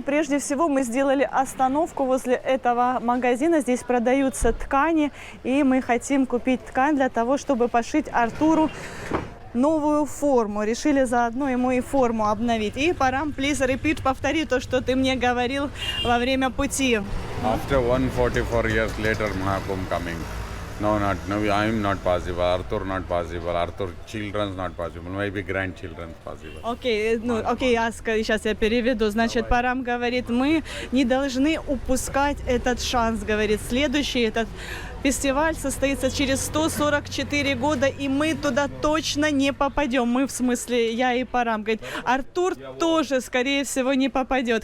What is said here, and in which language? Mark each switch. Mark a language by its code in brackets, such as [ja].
[ru] Прежде всего мы сделали остановку возле этого магазина. Здесь продаются ткани, и мы хотим купить ткань для того, чтобы пошить Артуру новую форму. Решили заодно ему и форму обновить. И Парам, [en] please repeat, [ru] повтори то, что ты мне говорил во время пути. [en] After 144 years later, Mahakumbh coming. No, I'm not possible. Arthur not possible. Arthur children's not possible. Maybe grandchildren's possible. [ru] Окей, сейчас я переведу. Значит, Парам говорит, мы не должны упускать этот шанс, говорит. Следующий этот фестиваль состоится через 144 года, и мы туда точно не попадем. Мы, в смысле, я и Парам. Говорит, Артур тоже, скорее всего, не попадет.